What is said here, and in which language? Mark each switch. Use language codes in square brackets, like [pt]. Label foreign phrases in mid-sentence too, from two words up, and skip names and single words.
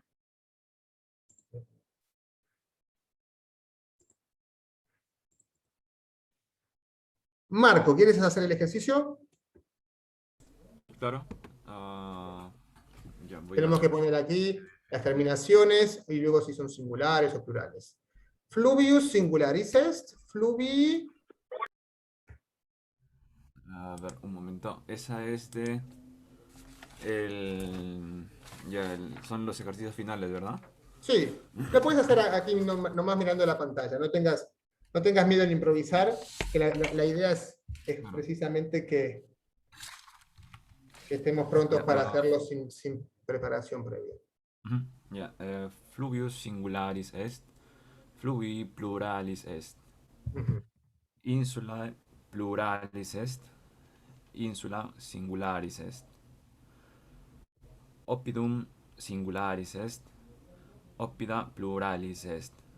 [es] Marco, ¿quieres hacer el ejercicio? Claro. Tenemos que poner aquí las terminaciones y luego si son singulares o plurales. [la] Fluvius singularis est, fluvi... [es] A ver, un momento. Esa es de... son los ejercicios finales, ¿verdad? Sí, lo puedes hacer aquí nomás mirando la pantalla. No tengas miedo en improvisar, que la idea es precisamente que estemos prontos para hacerlo sin preparación previa. Ya, [la] fluvius singularis est, fluvi pluralis est, insula pluralis est, insula singularis est, oppidum singularis est, oppida pluralis est.